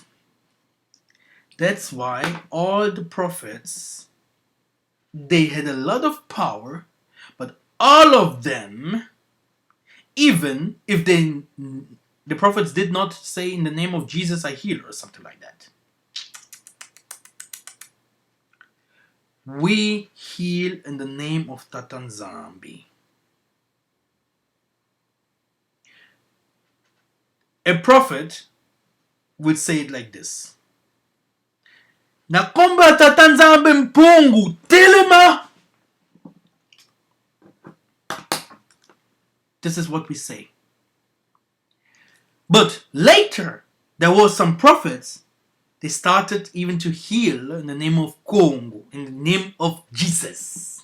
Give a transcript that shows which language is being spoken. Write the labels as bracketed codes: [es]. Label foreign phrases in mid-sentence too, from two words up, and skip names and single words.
[en] That's why all the prophets, they had a lot of power, but all of them, even if the prophets did not say in the name of Jesus I heal or something like that. We heal in the name of Tata Nzambi. A prophet would say it like this. [kg] Nakomba Tata Nzambi mpungu telema. [en] This is what we say. But later, there were some prophets, they started even to heal in the name of Kongo, in the name of Jesus.